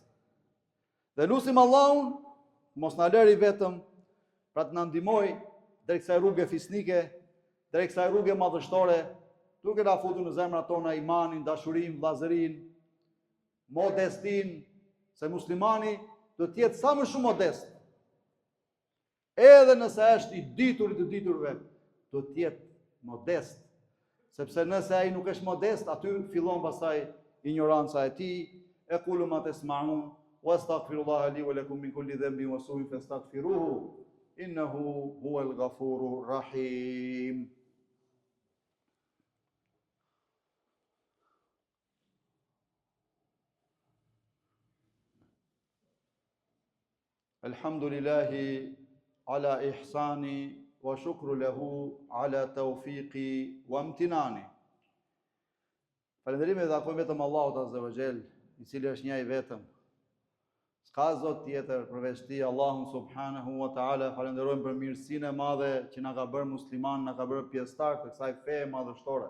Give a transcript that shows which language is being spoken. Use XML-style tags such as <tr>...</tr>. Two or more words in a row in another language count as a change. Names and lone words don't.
<sq>Dhe lutim Allahun mos na lëri vetëm pra të na ndihmoj drejt kësaj rruge fisnike, drejt kësaj rruge madhështore, duke na futur në zemrat tona imanin, dashurinë, vllazërinë, modestin, se muslimani do të jetë sa më shumë modest. Edhe nëse është i diturit të diturve, do të jetë modest. Sepse nëse ai nuk është modest, aty fillon pastaj ignoranca e tij.</sq> <ar>أقول ما تسمعون وأستغفر الله لي ولكم من كل ذنب وسوء فاستغفروه إنه هو الغفور الرحيم. الحمد لله على إحسانه والشكر له على توفيقه وامتنانه.</ar> <sq>Falënderimi dhe takojmë vetëm Allahut</sq> <ar>عز وجل,</ar> <sq>i cili është një i vetëm. S'ka zot tjetër përveç tij, Allahun</sq> <ar>سبحانه وتعالى.</ar> <sq>Falenderojmë për mirësinë e madhe që na ka bërë musliman, na ka bërë pjesëtar të kësaj feje madhështore.</sq>